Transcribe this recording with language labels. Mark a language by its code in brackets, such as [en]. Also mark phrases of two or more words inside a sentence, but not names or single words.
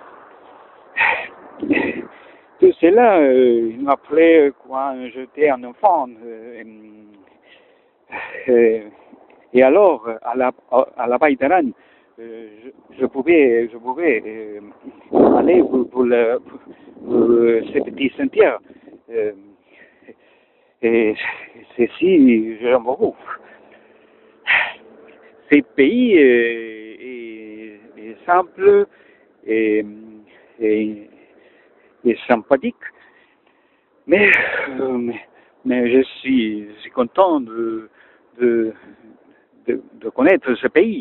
[fr] Tout cela, il m'appelait quand j'étais un enfant. Et alors, à la Vall d'Aran, je pouvais aller pour ces petits sentiers. Et ceci, j'aime beaucoup. Ce pays est simple et, et, et sympathique, mais, je suis content de connaître ce pays.